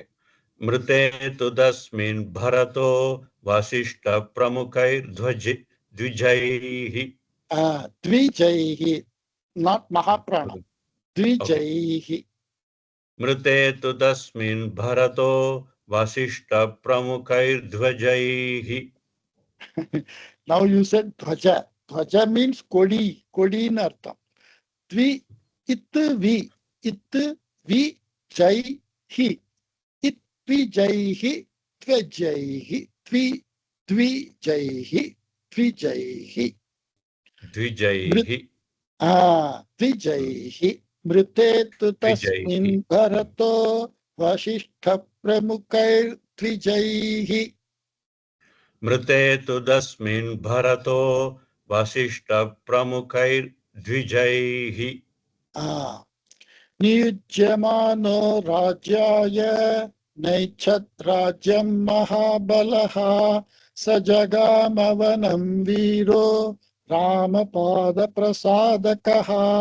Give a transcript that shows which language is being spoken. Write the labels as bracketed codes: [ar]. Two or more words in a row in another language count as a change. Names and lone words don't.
[sa] मृते तु तस्मिन् भरतो वसिष्ठ प्रमुखैर् द्विजैः. த்விஜைஹி, நாட் மகாபிராணம், த்விஜைஹி. मृते तु तस्मिन् भरतो वसिष्ठ प्रमुखैर् द्विजैः. [en] Now you said dhwaja. Dhwaja means [ta] கொடி, கொடியின் அர்த்தம். Tvi, it vi jaihi. It vi jaihi, tvajaihi, tvi jaihi, tvijaihi. [sa] த்விஜைஹி. Tvijaihi. मृते तु तस्मिन् भरतो वसिष्ठ प्रमुखैर् द्विजैः. मृते तु तस्मिन् भरतो वसिष्ठ प्रमुखैर् द्विजैः. नियुज्यमानो राज्याय नैच्छत् राज्यम् महाबलः सजगामवनम् वीरो रामपाद प्रसादकः.